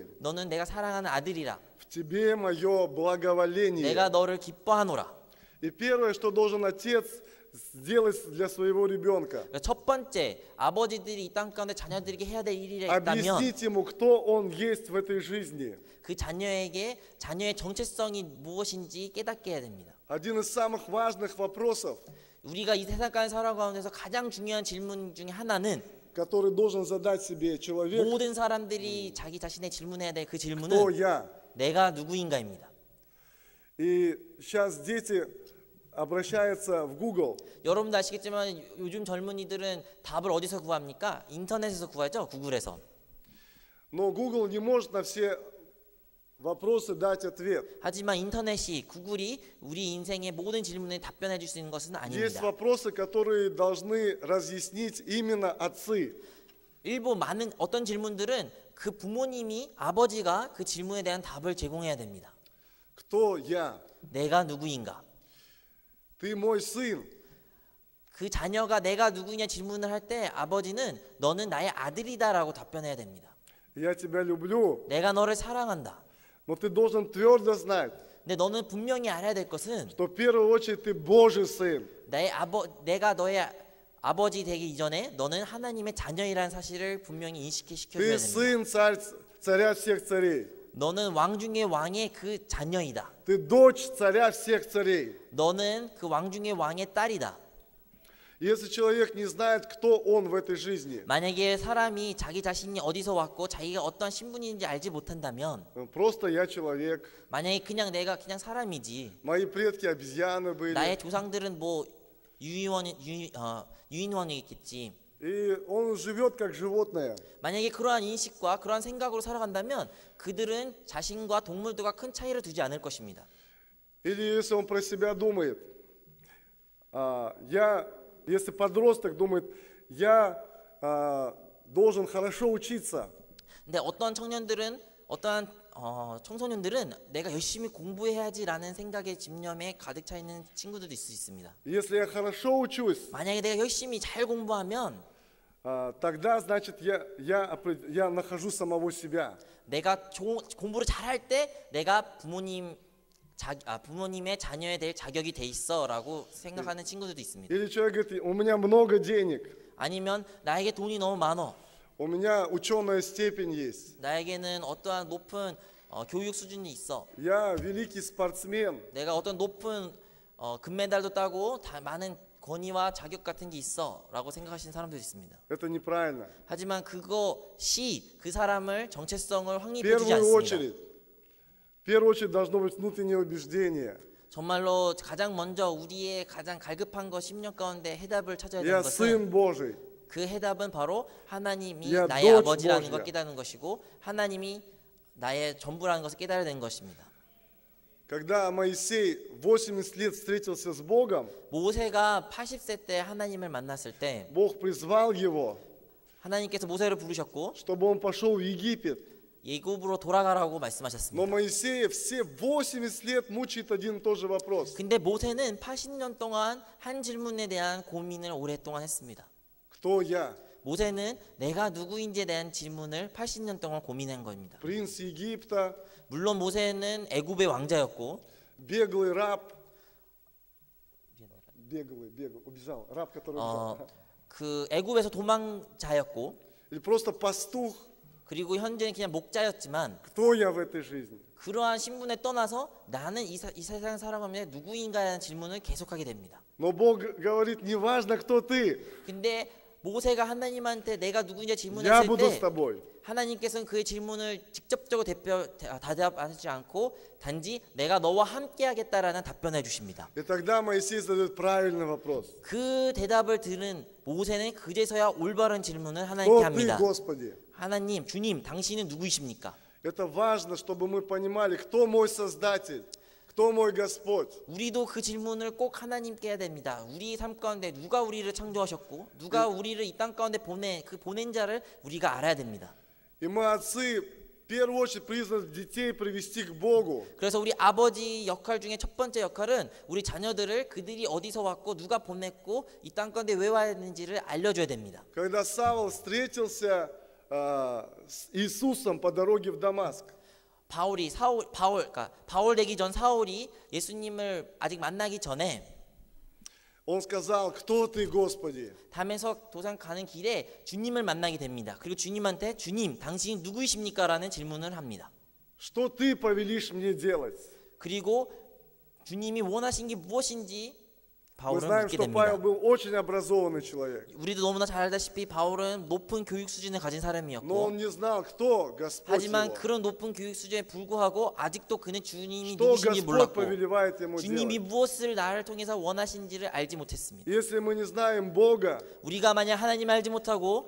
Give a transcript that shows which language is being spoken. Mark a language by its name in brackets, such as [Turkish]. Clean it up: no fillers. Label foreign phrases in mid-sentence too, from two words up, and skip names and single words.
[Korean] 너는 내가 사랑하는 아들이라 [Russian] в тебе мое благоволение». [Korean] 내가 너를 기뻐하노라. [Russian] И первое, что должен отец сделать для своего ребенка, [Korean] 그러니까 첫 번째 아버지들이 이 땅 가운데 자녀들에게 해야 될 일이 있다면 [Russian] объяснить ему, кто он есть в этой жизни. [Korean] 그 자녀에게 자녀의 정체성이 무엇인지 깨닫게 해야 됩니다. [Russian] Один из самых важных вопросов, [Korean] 우리가 이 세상 가운데 살아가는 가운데서 가장 중요한 질문 중에 하나는 [Russian] который должен задать себе человек: [Korean] 모든 사람들이 자기 자신의 질문해야 될 그 [Russian] кто [Korean] 질문은 [Russian] я? [Korean] 내가 누구인가입니다. [Russian] И сейчас дети обращаются в Google. [Korean] 여러분도 아시겠지만 요즘 젊은이들은 답을 어디서 구합니까? 인터넷에서 구하죠. 구글에서. [Russian] Но Google не может на все вопросы дать ответ. [Korean] 하지만 인터넷이 구글이 우리 인생의 모든 질문에 답변해 줄 수 있는 것은 [Russian] Есть [Korean] 아닙니다. [Russian] вопросы, которые должны разъяснить именно отцы. [Korean] 일부 많은 어떤 질문들은 그 부모님이 아버지가 그 질문에 대한 답을 제공해야 됩니다. [Russian] Кто я? [Korean] 내가 누구인가? [Russian] Ты мой сын. [Korean] 그 자녀가 내가 누구냐 질문을 할 때 아버지는 너는 나의 아들이다라고 답변해야 됩니다. [Russian] Я тебя люблю. [Korean] 내가 너를 사랑한다. [Russian] Но ты должен твердо знать, [Korean] 근데 너는 분명히 알아야 될 것은 [Russian] что в первую очередь ты Божий сын. [Korean] 내가 너의 아버지 되기 이전에 너는 하나님의 자녀이라는 사실을 분명히 [Russian] Ты [Korean] 인식시켜줘야 됩니다. [Russian] сын царя всех царей. [Korean] 너는 왕 중의 왕의 그 자녀이다. [Russian] Ты дочь царя всех царей. [Korean] 너는 그 왕 중의 왕의 딸이다. [Russian] Если человек не знает, кто он в этой жизни, [Korean] 만약에 사람이 자기 자신이 어디서 왔고 자기가 어떤 신분인지 알지 못한다면 [Russian] просто я человек, [Korean] 만약에 내가 그냥 사람이지 [Russian] мои предки обезьяны были, [Korean] 나의 조상들은 뭐 유인원이겠지. [Russian] и он живет как животное. [Korean] 만약에 그러한 인식과 그러한 생각으로 살아간다면 그들은 자신과 동물들과 큰 차이를 두지 않을 것입니다. [Russian] Или если он про себя думает, если подросток думает, я должен хорошо учиться, [Korean] 근데 어떠한 청년들은 어떠한 청소년들은 내가 열심히 공부해야지라는 생각의 집념에 가득 차 있는 친구들도 있을 수 있습니다. [Russian] если я хорошо учусь, [Korean] 만약에 내가 열심히 잘 공부하면 [Russian] тогда, значит, я нахожу самого себя. [Korean] 내가 공부를 잘할 때 내가 부모님의 자녀에 대해 자격이 돼 있어라고 생각하는 친구들도 있습니다. [Russian] Или человек говорит, у меня много денег, [Korean] 아니면 나에게 돈이 너무 많어. [Russian] у меня ученая степень есть, [Korean] 나에게는 어떠한 높은 교육 수준이 있어. [Russian] я великий спортсмен. [Korean] 내가 어떤 높은 금메달도 따고 많은 권위와 자격 같은 게 있어라고 생각하시는 사람들이 있습니다. [Russian] Это неправильно. [Korean] 하지만 그것이 그 사람을 정체성을 [Russian] В [Korean] 확립해주지 [Russian] первую [Korean] 않습니다. [Russian] очередь должно быть внутреннее убеждение. [Korean] 정말로 가장 먼저 우리의 가장 갈급한 것 10년 가운데 해답을 찾아야 [Russian] Я [Korean] 되는 것은 [Russian] сын Божий. [Korean] 그 해답은 바로 하나님이 야, 나의 너 아버지라는 뭐야? 걸 깨닫는 것이고 하나님이 나의 전부라는 것을 깨달아야 되는 것입니다. [Russian] Когда Моисей 80 лет встретился с Богом, [Korean] 모세가 80세 때 하나님을 만났을 때 [Russian] Бог призвал его, [Korean] 하나님께서 모세를 부르셨고 [Russian] чтобы он пошел в Египет. [Korean] 예굽으로 돌아가라고 [Russian] Но [Korean] 말씀하셨습니다. [Russian] Моисея все 80 лет мучает один и тот же вопрос. [Korean] 근데 모세는 80년 동안 한 질문에 대한 고민을 오랫동안 했습니다. [Russian] Кто я? [Korean] 모세는 내가 누구인지에 대한 질문을 80년 동안 고민한 겁니다. [Russian] Принц Египта, [Korean] 물론 모세는 애굽의 왕자였고 [Russian] беглый раб. Убежал. Раб, который убежал. [Korean] 그 애굽에서 도망자였고 [Russian] Или просто пастух. [Korean] 그리고 현재는 그냥 목자였지만 [Russian] Кто я в этой жизни? [Korean] 그러한 신분에 떠나서 나는 이 세상 살아가면서 누구인가라는 질문을 계속하게 됩니다. [Russian] Но Бог говорит, не важно, кто ты. [Korean] 근데 모세가 하나님한테 내가 누구인지 [Russian] Я [Korean] 질문했을 [Russian] буду с [Korean] 때 [Russian] тобой. [Korean] 하나님께서는 그의 질문을 직접적으로 대답하지 않고 단지 내가 너와 함께하겠다라는 답변을 해주십니다. [Russian] И тогда Моисей задает правильный вопрос. [Korean] 그 대답을 들은 모세는 그제서야 올바른 질문을 하나님께 [Russian] Кто ты, [Korean] 합니다. [Russian] Господи? [Korean] 하나님, 주님, 당신은 누구이십니까? [Russian] Это важно, чтобы мы понимали, кто мой Создатель, кто мой Господь. [Korean] 우리도 그 질문을 꼭 하나님께 해야 됩니다. 우리 삶 가운데 누가 우리를 창조하셨고 누가 우리를 이 땅 가운데 보낸 자를 우리가 알아야 됩니다. [Russian] И мы, отцы, в первую очередь призваны детей привести к Богу. [Korean] 그래서 우리 아버지 역할 중에 첫 번째 역할은 우리 자녀들을 그들이 어디서 왔고 누가 보냈고 이 땅 가운데 왜 왔는지를 알려줘야 됩니다. [Russian] Когда Савл встретился с Иисусом по дороге в Дамаск, [Korean] 바울 되기 전 사울이 예수님을 아직 만나기 전에 [Russian] он сказал, кто ты, Господи? [Korean] 담에석 도상 가는 길에 주님을 만나게 됩니다. 그리고 주님한테 주님, 당신이 누구이십니까? 라는 질문을 합니다. [Russian] Что ты повелишь мне делать? [Korean] 그리고 주님이 원하신 게 무엇인지 [Russian] Мы [Korean] 바울은 [Russian] знаем, [Korean] 묻게 [Russian] что [Korean] 됩니다. [Russian] Павел был очень образованный человек. [Korean] 우리도 너무나 잘 알다시피 바울은 높은 교육 수준을 가진 [Russian] Но [Korean] 사람이었고 [Russian] он не знал, кто Господь [Korean] 하지만 [Russian] его. [Korean] 그런 높은 교육 수준에 불구하고 아직도 그는 주님이 [Russian] Что [Korean] 누구신지 [Russian] Господь [Korean] 몰랐고 [Russian] повелевает ему [Korean] 주님이 [Russian] делать. [Korean] 무엇을 나를 통해서 원하신지를 알지 못했습니다. [Russian] Если мы не знаем Бога, [Korean] 우리가 만약 하나님을 알지 못하고